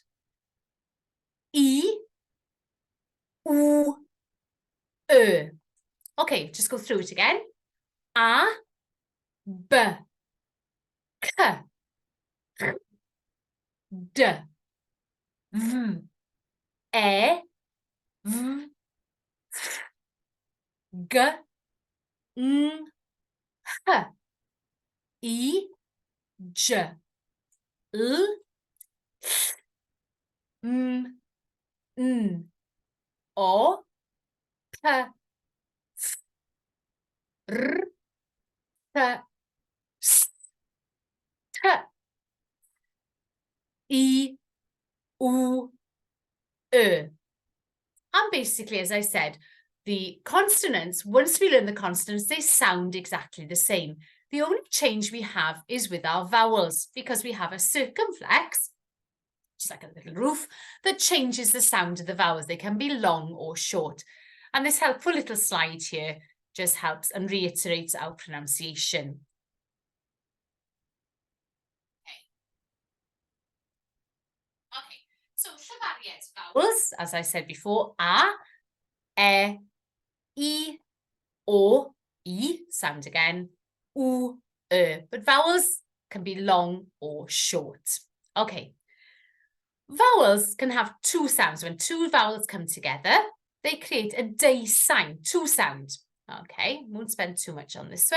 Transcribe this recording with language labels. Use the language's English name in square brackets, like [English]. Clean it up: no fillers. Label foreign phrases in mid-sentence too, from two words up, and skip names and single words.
[English] E, U, E. Okay, just go through it again. A, B, K, D, V, E, V, G, N, H, I, J, L, M, N, O, P, F, R, T, S, T, I, U, E. And basically, as I said, the consonants, once we learn the consonants, they sound exactly the same. The only change we have is with our vowels, because we have a circumflex, which is like a little roof, that changes the sound of the vowels. They can be long or short. And this helpful little slide here just helps and reiterates our pronunciation. Okay, so for Cyfariad vowels, as I said before, a, e, I, o, I, sound again, u, but vowels can be long or short. Okay. Vowels can have two sounds. When two vowels come together, they create a day sign, two sound. Okay, won't spend too much on this one.